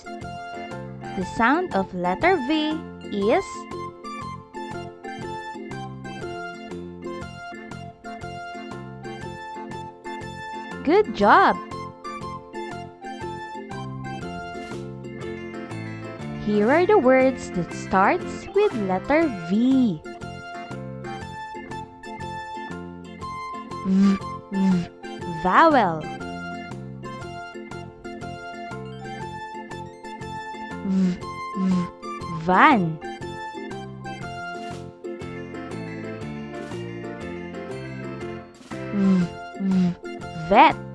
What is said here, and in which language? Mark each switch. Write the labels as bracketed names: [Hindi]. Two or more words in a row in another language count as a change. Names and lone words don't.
[English] The sound of letter V is Good job! Here are the words that starts with letter V. V, v, vowel. V, v, van. V, v, vet.